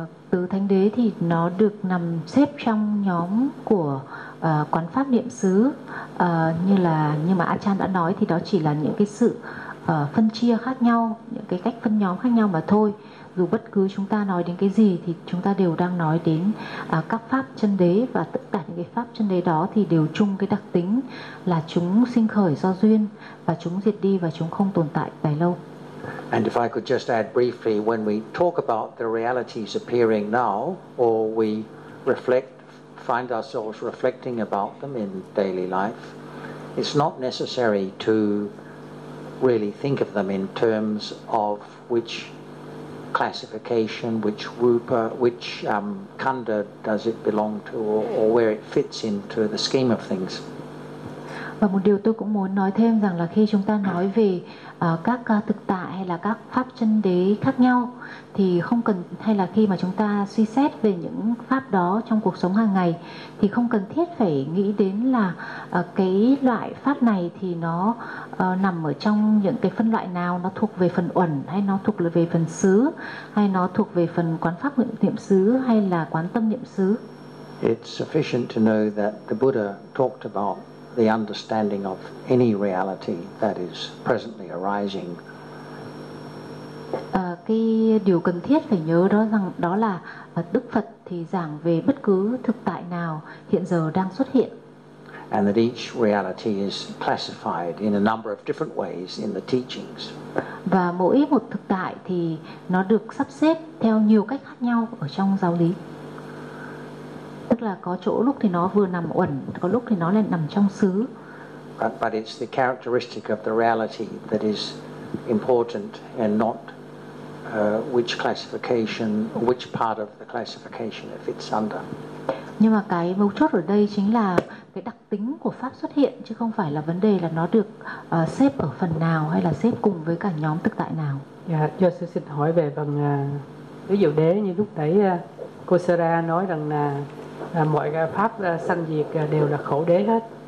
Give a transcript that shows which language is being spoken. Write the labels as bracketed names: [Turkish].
[Vietnamese] Tứ thánh đế thì nó được nằm xếp trong nhóm của quán pháp niệm xứ, nhưng mà Achan đã nói thì đó chỉ là những cái sự phân chia khác nhau, những cái cách phân nhóm khác nhau mà thôi. Dù bất cứ chúng ta nói đến cái gì thì chúng ta đều đang nói đến các pháp chân đế, và tất cả những cái pháp chân đế đó thì đều chung cái đặc tính là chúng sinh khởi do duyên, và chúng diệt đi và chúng không tồn tại dài lâu. [English] And if I could just add briefly, when we talk about the realities appearing now, or we reflect, find ourselves reflecting about them in daily life, it's not necessary to really think of them in terms of which classification, which rupa, which khanda does it belong to, or where it fits into the scheme of things. [Vietnamese] Và một điều tôi cũng muốn nói thêm rằng là khi chúng ta nói về các thực tại hay là các pháp chân đế khác nhau, thì không cần, hay là khi mà chúng ta suy xét về những pháp đó trong cuộc sống hàng ngày, thì không cần thiết phải nghĩ đến là cái loại pháp này thì nó nằm ở trong những cái phân loại nào, nó thuộc về phần uẩn, hay nó thuộc về phần xứ, hay nó thuộc về phần quán pháp niệm xứ, hay là quán tâm niệm xứ. [English] It's sufficient to know that the Buddha talked about the understanding of any reality that is presently arising. [Vietnamese] Cái điều cần thiết phải nhớ đó rằng đó là Đức Phật thì giảng về bất cứ thực tại nào hiện giờ đang xuất hiện. [English] And that each reality is classified in a number of different ways in the teachings. [Vietnamese] Và mỗi một thực tại thì nó được sắp xếp theo nhiều cách khác nhau ở trong giáo lý. Tức là có chỗ lúc thì nó vừa nằm uẩn, có lúc thì nó lại nằm trong xứ. [English] But it's the characteristic of the reality that is important, and not which classification, which part of the classification it fits under. [Vietnamese] Nhưng mà cái mấu chốt ở đây chính là cái đặc tính của pháp xuất hiện, chứ không phải là vấn đề là nó được xếp ở phần nào hay là xếp cùng với cả nhóm thực tại nào. Cho sư xin hỏi về bằng ví dụ đế, như lúc đấy cô Sara nói rằng là mọi pháp sanh diệt đều là khổ đế hết.